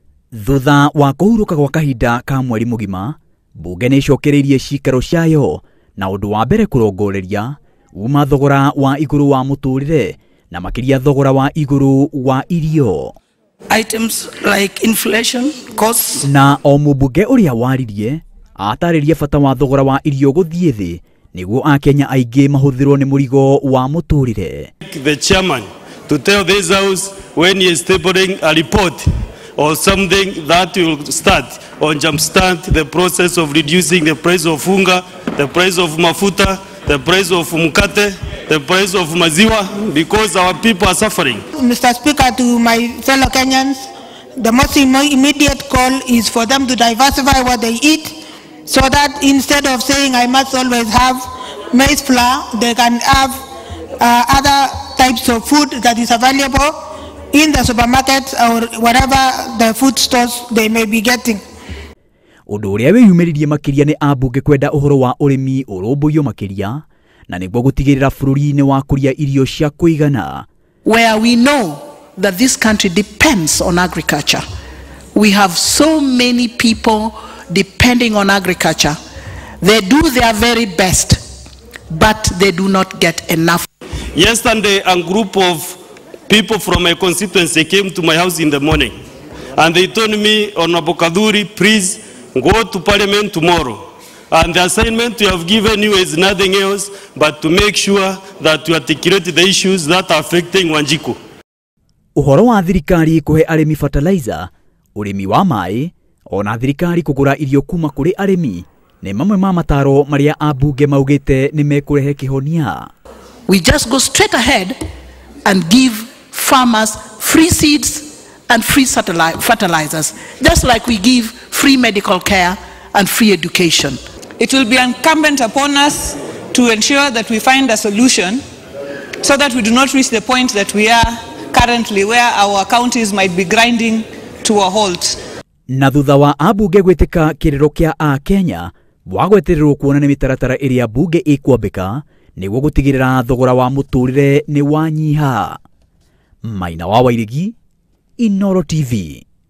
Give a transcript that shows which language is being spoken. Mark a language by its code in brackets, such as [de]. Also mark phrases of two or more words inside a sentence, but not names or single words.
[ki] Thutha wa kuhuruka kwa kahinda ka mweri mugima, bunge ni cokereirie cikaro ciayo na undu wa mbere kurongoreria uma thogora wa iguru wa muturire na makiria thogora wa iguru wa irio. [en] Items like inflation, costs. [ki] Na o mubunge uria waririe ataririe bata wa thogora wa irio guthie thi niguo Akenya aingi mahuthirwo ni murigo wa muturire. [en] The chairman to tell this house when he is tabling a report or something that will start or jumpstart the process of reducing the price of unga, the price of mafuta, the price of mkate, the price of maziwa, because our people are suffering. Mr. Speaker, to my fellow Kenyans, the most immediate call is for them to diversify what they eat, so that instead of saying I must always have maize flour, they can have other types of food that is available in the supermarkets or whatever the food stores they may be getting. [ki] Undu uria wiyumiririe makiria ni ambunge kwenda uhoro wa urimi urumbuyo makiria na niguo gutigirira bururi-ini wa kuria irio cia kuigana. [en] Where we know that this country depends on agriculture. We have so many people depending on agriculture. They do their very best, but they do not get enough. Yesterday, a group of people from my constituency came to my house in the morning, and they told me, Honorable Kaduri, please go to Parliament tomorrow. And the assignment we have given you is nothing else but to make sure that you articulate the issues that are affecting Wanjiku. [ki] Uhoro wa thirikari kuhe arimi fertilizer, urimi wa mai, ona thirikari kugura irio kuma kuri arimi, ni mamwe ma mataro maria ambunge maugite ni mekurehe kihonia. [en] We just go straight ahead and give farmers free seeds and free fertilizers, just like we give free medical care and free education. It will be incumbent upon us to ensure that we find a solution so that we do not reach the point that we are currently, where our counties might be grinding to a halt. [ki] Na thutha wa ambunge gwitika kiriro kia Akenya wagwetererwo kuona ni mitaratara iria bunge ikwambika niguo gutigirira thogora wa muturire ni wanyiha. Maina wa Wairigi, Inooro TV.